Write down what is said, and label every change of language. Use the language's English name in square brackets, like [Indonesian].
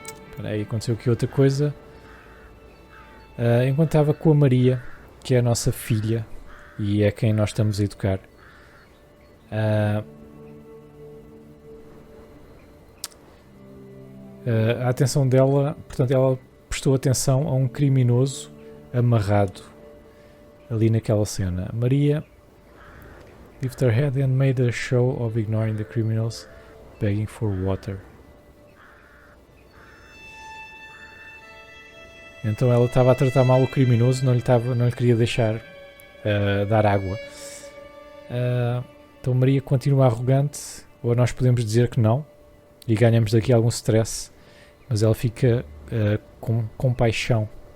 [Portuguese] Espera aí, aconteceu aqui outra coisa. Enquanto estava com a Maria, que é a nossa filha, e é quem nós estamos a educar. A atenção dela, portanto, ela prestou atenção a um criminoso amarrado ali naquela cena. [English] Maria lifted her head and made a show of ignoring the criminals begging for water. [Portuguese] Então ela estava a tratar mal o criminoso, não lhe queria deixar dar água. Então Maria continua arrogante, ou nós podemos dizer que não, e ganhamos daqui algum stress, mas ela fica com compaixão.